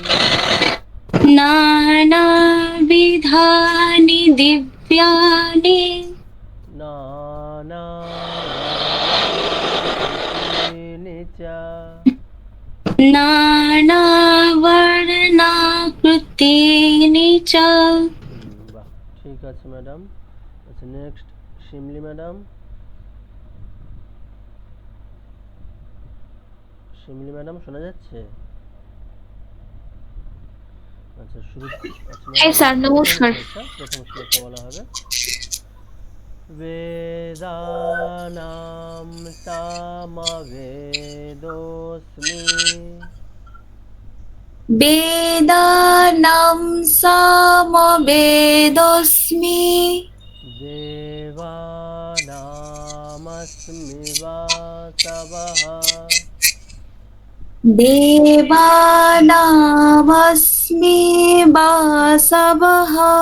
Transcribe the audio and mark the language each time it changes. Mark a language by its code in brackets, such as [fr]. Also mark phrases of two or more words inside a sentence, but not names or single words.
[sa] नानाविधानि दिव्यानि नानावर्णाकृतीनि च। नानावर्णाकृतीनि च। [bn] বাহ, ঠিক আছে ম্যাডাম। আচ্ছা, নেক্সট শিমলি ম্যাডাম। শিমলি ম্যাডাম, শোনা যাচ্ছে? আচ্ছা, শুরু। আচ্ছা হ্যাঁ স্যার, ম্যাডাম, নমস্কার। প্রথম শ্লোকটা বলা হবে। [sa] বেদানাম সামবেদোস্মি वेदानां सामवेदोऽस्मि देवानामस्मि वासवः देवानामस्मि वासवः